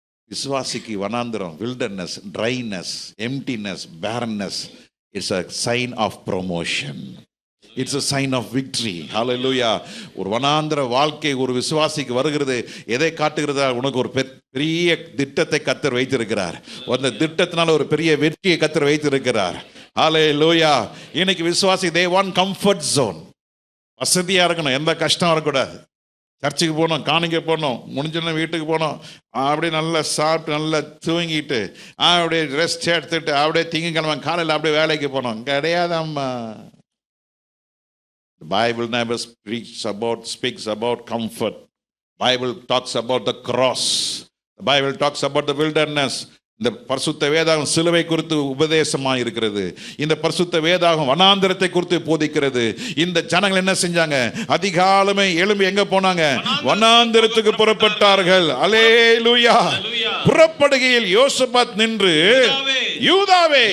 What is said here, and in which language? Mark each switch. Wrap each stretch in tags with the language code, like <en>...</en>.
<ta>விசுவாசிக்கு வனாந்திரம், wilderness, dryness, emptiness, பேரன்னஸ், it's</ta> <en>a sign of promotion. It's a sign of victory. Hallelujah.</en> <ta>ஒரு வனாந்திர வாழ்க்கை ஒரு விசுவாசிக்கு வருகிறது. எதை காட்டுகிறதா? உனக்கு ஒரு பெரிய திட்டத்தை கர்த்தர் வைத்திருக்கிறார். அந்த திட்டத்தினால ஒரு பெரிய வெற்றியை கர்த்தர் வைத்திருக்கிறார்.</ta> <en>Hallelujah.</en> <ta>இன்னைக்கு விசுவாசி</ta> <en>they want comfort zone.</en> <ta>வசதியா இருக்கணும், எந்த கஷ்டம் வரக்கூடாது. சர்ச்சுக்கு போனோம், காணிக்க போனோம், முடிஞ்சோன்னா வீட்டுக்கு போனோம், அப்படியே நல்லா சாப்பிட்டு நல்லா தூங்கிட்டு அப்படியே ரெஸ்ட் எடுத்துட்டு அப்படியே திங்கக்கிழமை காலையில் அப்படியே வேலைக்கு போனோம். கிடையாதாம்மா.</ta> <en>The Bible never speaks about comfort. Bible talks about the cross. The Bible talks about the wilderness.</en> <ta>இந்த பரிசுத்த வேதாகம் சிலுவை குறித்து உபதேசமாக இருக்கிறது. இந்த பரிசுத்த வேதாகம் வனாந்திரத்தை குறித்து போதிக்கிறது. இந்த ஜனங்கள் என்ன செஞ்சாங்க? அதிகாலமே எழும்பி எங்க போனாங்க? வனாந்திரத்துக்கு புறப்பட்டார்கள். அல்லேலூயா. புறப்படுகையில் யோசபாத் நின்று, யூதாவே,</ta>